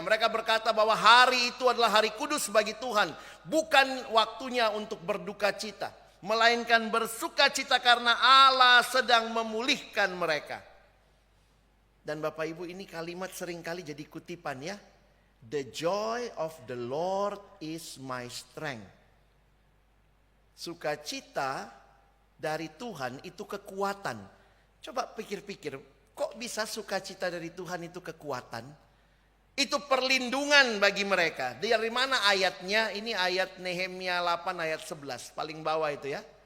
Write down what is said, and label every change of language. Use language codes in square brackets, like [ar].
[id] Mereka berkata bahwa hari itu adalah hari kudus bagi Tuhan. Bukan waktunya untuk berduka cita, melainkan bersuka cita karena Allah sedang memulihkan mereka. Dan Bapak Ibu, ini kalimat seringkali jadi kutipan ya. [en] The joy of the Lord is my strength. [id] Sukacita dari Tuhan itu kekuatan. Coba pikir-pikir, kok bisa sukacita dari Tuhan itu kekuatan? Itu perlindungan bagi mereka. Dari mana ayatnya? Ini ayat Nehemia 8 ayat 11. Paling bawah itu ya.